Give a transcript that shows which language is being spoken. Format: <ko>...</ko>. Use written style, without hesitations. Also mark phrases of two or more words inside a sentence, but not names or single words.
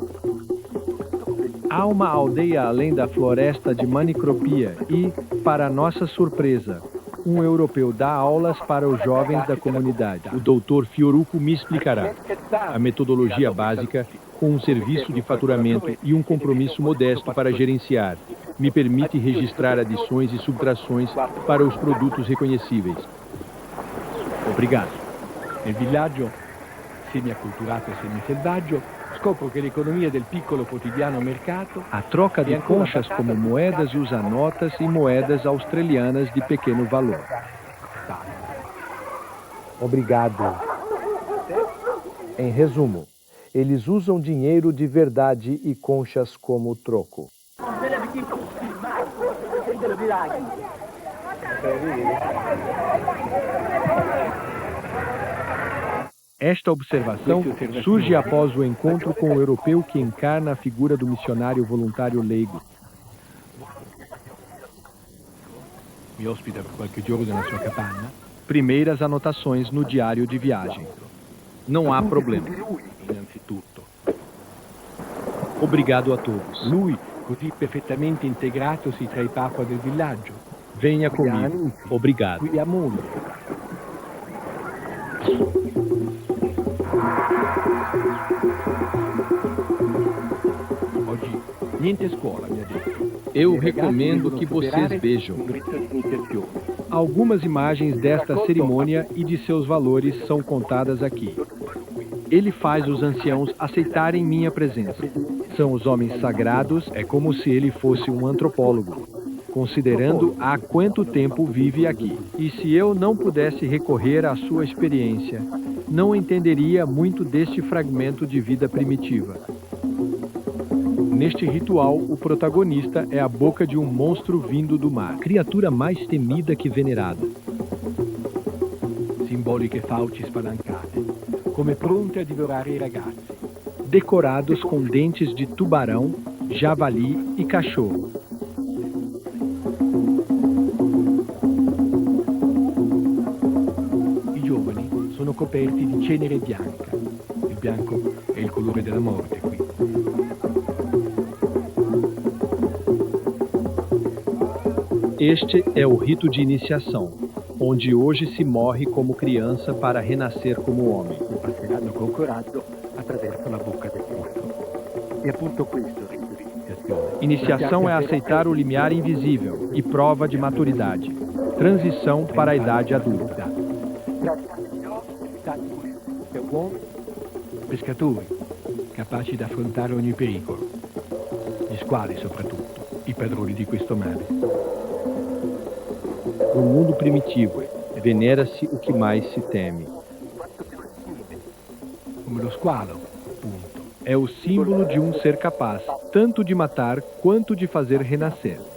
<pt>Há uma aldeia além da floresta de Manicropia e, para nossa surpresa, um europeu dá aulas para os jovens da comunidade. O Dr. Fioruco me explicará a metodologia básica com um serviço de faturamento e um compromisso modesto para gerenciar. Me permite registrar adições e subtrações para os produtos reconhecíveis. Obrigado.</pt> <it>Nel villaggio, semi-acculturato e semi-selvaggio, scopro che l'economia del piccolo quotidiano mercato...</it> <pt>A troca de conchas como moedas usa notas e moedas australianas de pequeno valor. Obrigado. Em resumo, eles usam dinheiro de verdade e conchas como troco. Esta observação surge após o encontro com o europeu que encarna a figura do missionário voluntário leigo.</pt> <it>Mi ospita per qualche giorno nella sua capanna.</it> <pt>Primeiras anotações no diário de viagem. Não há problema.</pt> <it>Innanzitutto.</it> <pt>Obrigado a todos.</pt> <it>Lui, così perfettamente integratosi tra i papa del villaggio.</it> <pt>Venha comigo. Obrigado.</pt> <it>Qui a mondo. Oggi niente scuola, mi ha detto.</it> <pt>Eu recomendo que vocês vejam. Algumas imagens desta cerimônia e de seus valores são contadas aqui. Ele faz os anciãos aceitarem minha presença. São os homens sagrados, é como se ele fosse um antropólogo, considerando há quanto tempo vive aqui. E se eu não pudesse recorrer à sua experiência, não entenderia muito deste fragmento de vida primitiva. Neste ritual, o protagonista é a boca de um monstro vindo do mar, criatura mais temida que venerada.</pt> <it>Simboliche fauci spalancate, come pronte a divorare i ragazzi.</it> <pt>Decorados com dentes de tubarão, javali e cachorro.</pt> <it>I giovani sono coperti di cenere bianca. Il bianco è il colore della morte qui.</it> <pt>Este é o rito de iniciação, onde hoje se morre como criança para renascer como homem.</pt> <it>Passeranno con coraggio attraverso la bocca del Cristo. E appunto questo il rito di iniziazione.</it> <pt>Iniciação é aceitar o limiar invisível e prova de maturidade. Transição para a idade adulta.</pt> <it>Pescatori, capaci di affrontare ogni pericolo. Gli squali soprattutto, i padroni di questo mare.</it> <pt>No mundo primitivo, venera-se o que mais se teme.</pt> <it>Come lo squalo, appunto.</it> <pt>É o símbolo de um ser capaz, tanto de matar quanto de fazer renascer.</pt>